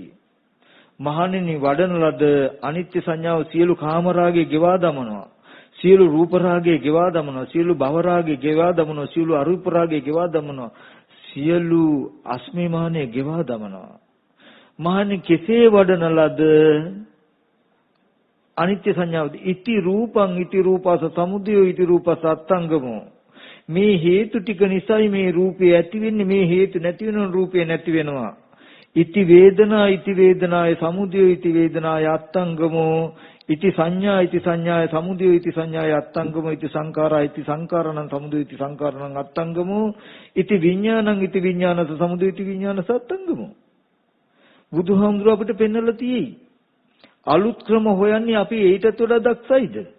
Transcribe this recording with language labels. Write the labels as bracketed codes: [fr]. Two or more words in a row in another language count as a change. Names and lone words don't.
[si] මහණෙනි වඩන ලද අනිත්‍ය සංඥාව සියලු කාමරාගේ ගෙවා දමනවා, සියලු රූපරාගේ ගෙවා දමනවා, සියලු භවරාගේ ගෙවා දමනවා, සියලු අරූපරාගේ ගෙවා දමනවා, සියලු අස්මිමානේ ගෙවා දමනවා. මහණෙනි කෙසේ වඩන ලද අනිත්‍ය සංඥාවද [pi] ඉති රූපං ඉති රූපස සමුදයෝ ඉති රූපස අත්තංගමෝ. [si] මේ හේතු ටික නිසායි මේ රූපේ ඇති වෙන්නේ, මේ හේතු නැති වෙන රූපේ නැති වෙනවා. [pi] ඉති වේදනා ඉති වේදනාය සමුදයෝ ඉති වේදනාය අත්තංගමෝ ඉති සංඥා ඉති සංඥාය සමුදයෝ ඉති සංඥාය අත්තංගමෝ ඉති සංඛාරා ඉති සංඛාරණං සමුදයෝ ඉති සංඛාරණං අත්තංගමෝ ඉති විඥානං ඉති විඥානස සමුදයෝ ඉති විඥානස අත්තංගමෝ. [si] බුදුහාමුදුරුවෝ අපිට පෙන්වලා තියෙයි. අලුත් ක්‍රම හොයන්නේ අපි ඊටත් වඩා දක්ෂයිද?